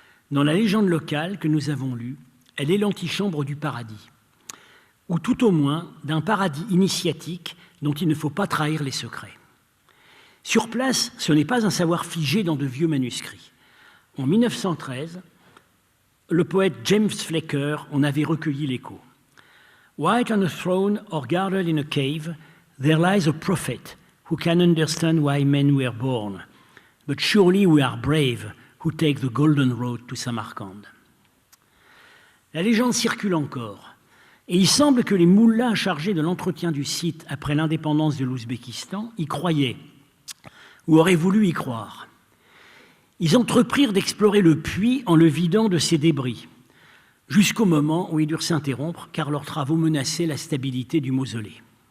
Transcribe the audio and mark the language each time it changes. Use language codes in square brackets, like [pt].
[fr] Dans la légende locale que nous avons lue, elle est l'antichambre du paradis, ou tout au moins d'un paradis initiatique dont il ne faut pas trahir les secrets. Sur place, ce n'est pas un savoir figé dans de vieux manuscrits. En 1913, le poète James Flecker en avait recueilli l'écho. [en] White on a throne or guarded in a cave, there lies a prophet who can understand why men were born. But surely we are brave who take the golden road to Samarkand. [fr] La légende circule encore, et il semble que les moullahs chargés de l'entretien du site après l'indépendance de l'Ouzbékistan y croyaient, ou auraient voulu y croire. Ils entreprirent d'explorer le puits en le vidant de ses débris, jusqu'au moment où ils durent s'interrompre, car leurs travaux menaçaient la stabilité du mausolée.